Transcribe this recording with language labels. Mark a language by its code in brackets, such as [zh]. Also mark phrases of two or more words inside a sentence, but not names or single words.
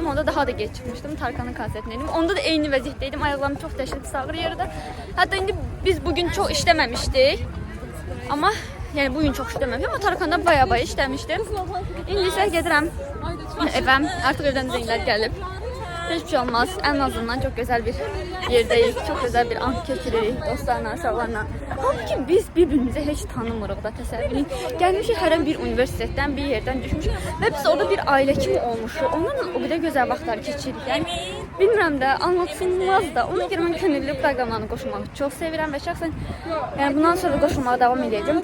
[az] Onda daha da geç çıxmışdım. Tarkanın konsertinə idim. Onda da eyni vəziyyətdəydim. Ayaqlarım çox dəhşət pis ağrıyırdı. Hətta indi biz bugün çox işləməmişdik. Amma yəni bugün çox işləməmişdim. Amma Tarkanda baya işləmişdim. İndi isə gedirəm evə. Artıq evdən zənglər gəlib. [tr] Hiçbir şey olmaz. En azından çok güzel bir yerdeyiz. Çok güzel [az] bir an keçiririk dostlarla, uşaqlarla. Halbuki biz birbirimizi heç tanımırıq da, təsəvvür edin. Gəlmişik hər bir universitetdən, bir yerdən düşmüşük və biz orada bir ailə kimi olmuşuq. Onlarla o qədər gözəl vaxtlar keçiririk. Yəni bilmirəm də, anlatılmaz da. Ona görə mən könüllü proqramlarına qoşulmağı çox sevirəm və şəxsən yəni bundan sonra qoşulmağa davam edəcəm.